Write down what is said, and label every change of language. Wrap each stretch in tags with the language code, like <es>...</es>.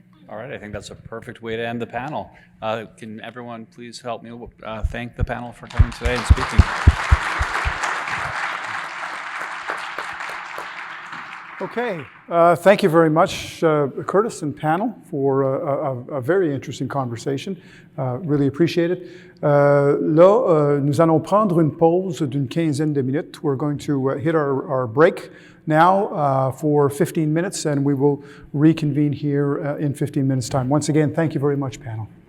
<en>All right, I think that's a perfect way to end the panel. Can everyone please help me thank the panel for coming today and speaking? Okay, thank you very much, Curtis and panel, for a very interesting conversation. Really appreciate it.</en> <fr>Là, nous allons prendre une pause d'une quinzaine de minutes.</fr> <en>We're going to hit our break now for 15 minutes, and we will reconvene here in 15 minutes' time. Once again, thank you very much, panel.</en>